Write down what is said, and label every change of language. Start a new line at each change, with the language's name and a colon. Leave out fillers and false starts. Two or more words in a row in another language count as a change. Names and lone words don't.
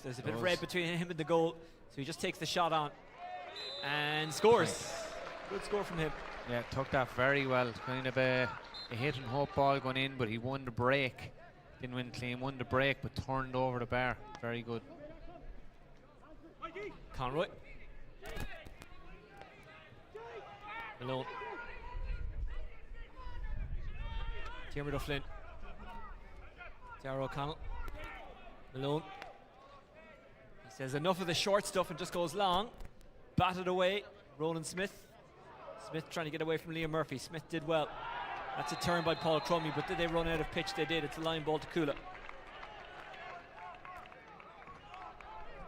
English: There's a bit of red between him and the goal. So he just takes the shot on. And scores. Good score from him. Yeah, took that very well. Kind of a hit and hope ball going in, but he won the break. Didn't win clean, won the break, but turned over the bar. Very good. Conroy. Malone. Tiermer O'Flynn. Darragh O'Connell. Malone. He says enough of the short stuff and just goes long. Batted away. Ronan Smith. Smith trying to get away from Liam Murphy. Smith did well. That's a turn by Paul Crummy, but did they run out of pitch? They did. It's a line ball to Cuala.